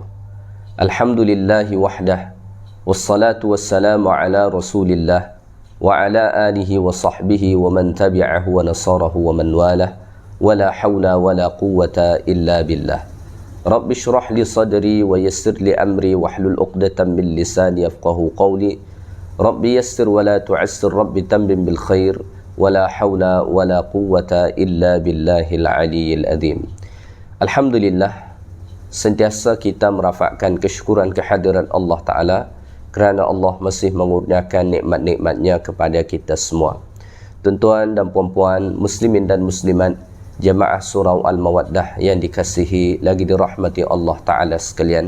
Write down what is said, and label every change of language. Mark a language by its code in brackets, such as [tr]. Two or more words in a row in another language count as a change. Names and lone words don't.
[ar] الحمد لله وحده والصلاة والسلام على رسول الله وعلى آله وصحبه ومن تبعه ونصره ومن والاه ولا حول ولا قوة إلا بالله. رب اشرح لي صدري ويسر لي أمري واحلل عقدة من لساني يفقهوا قولي. رب يسر ولا تعسر رب تمم بالخير ولا حول ولا قوة إلا بالله العلي العظيم. Alhamdulillah, [ms] sentiasa kita merafakkan kesyukuran kehadiran Allah Ta'ala kerana Allah masih mengurniakan nikmat-nikmatnya kepada kita semua. Tuan-tuan dan puan-puan, muslimin dan muslimat, jemaah surau Al-Mawaddah yang dikasihi lagi dirahmati Allah Ta'ala sekalian.